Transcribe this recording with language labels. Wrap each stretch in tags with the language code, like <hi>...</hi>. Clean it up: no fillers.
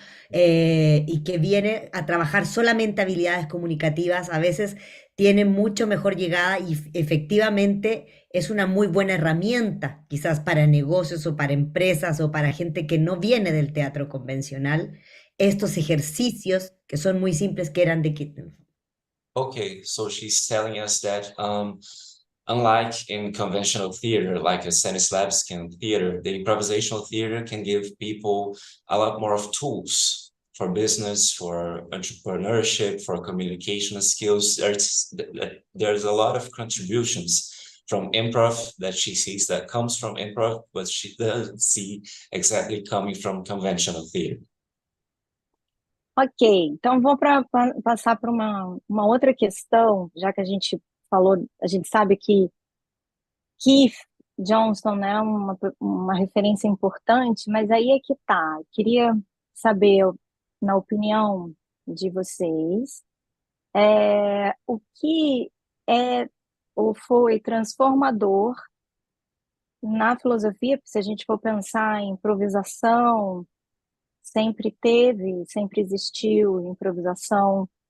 <es>y que viene a trabajar solamente habilidades comunicativas, a veces tiene mucho mejor llegada y efectivamente es una muy buena herramienta, quizás para negocios o para empresas o para gente que no viene del teatro convencional, estos ejercicios que son muy simples que eran de que...</es> <en>Okay, so she's telling us that unlike in conventional theater, like a Stanislavskian theater, the improvisational theater can give people a lot more of tools for business, for entrepreneurship, for communication skills. There's a lot of contributions from improv that she sees that comes from improv, but she doesn't see exactly coming from conventional theater.</en> <pt>Ok, então vou passar para uma outra questão, já que a gente falou, a gente sabe que Keith Johnstone é uma referência importante, mas aí é que tá. Queria saber, na opinião de vocês, o que é ou foi transformador na filosofia, se a gente for pensar em improvisação, sempre existiu improvisação</pt>